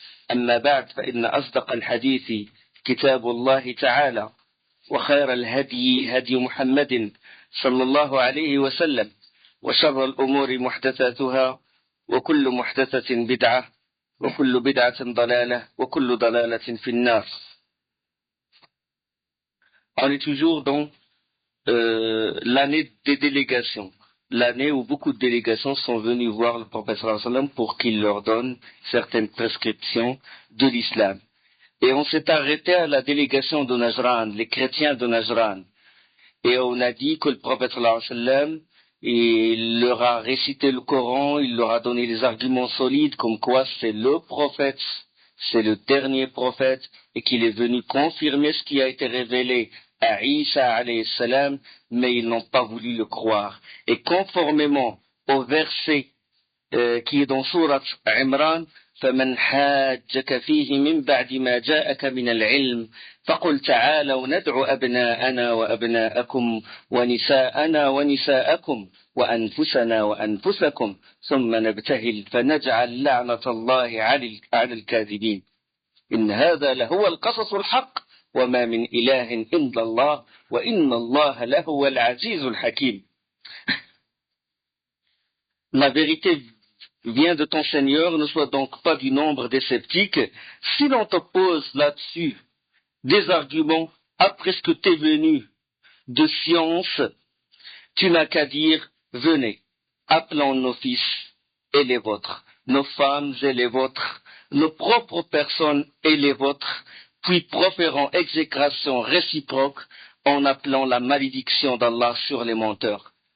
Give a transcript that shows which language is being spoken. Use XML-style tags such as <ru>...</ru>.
<ar>أما بعد، فإن أصدق الحديث كتاب الله تعالى، وخير الهدي هدي محمد صلى الله عليه وسلم، وشر الأمور محدثاتها، وكل محدثة بدعة، وكل بدعة ضلالة، وكل ضلالة في النار.</ar> <fr>On est toujours dans l'année des délégations, l'année où beaucoup de délégations sont venues voir le prophète sallallahu alayhi wa sallam pour qu'il leur donne certaines prescriptions de l'islam. Et on s'est arrêté à la délégation de Najran, les chrétiens de Najran. Et on a dit que le prophète sallallahu alayhi wa sallam, il leur a récité le Coran, il leur a donné des arguments solides comme quoi c'est le prophète, c'est le dernier prophète, et qu'il est venu confirmer ce qui a été révélé à Isa alayhi salam, mais ils n'ont pas voulu le croire. Et conformément au verset qui est dans sourate Imran,</fr> <ar>فمن حاجك فيه من بعد ما جاءك من العلم فقل تعالوا ندعو أبناءنا وأبناءكم ونساءنا ونساءكم وأنفسنا وأنفسكم ثم نبتهل فنجعل لعنة الله على الكاذبين إن هذا لهو القصص الحق وما من إله إلا الله وإن الله لهو العزيز الحكيم.</ar> <fr>La vérité vient de ton Seigneur, ne sois donc pas du nombre des sceptiques. Si l'on te pose là-dessus des arguments après ce que t'es venu de science, tu n'as qu'à dire, venez, appelons nos fils et les vôtres, nos femmes et les vôtres, nos propres personnes et les vôtres, puis proférons exécration réciproque en appelant la malédiction d'Allah sur les menteurs.</fr>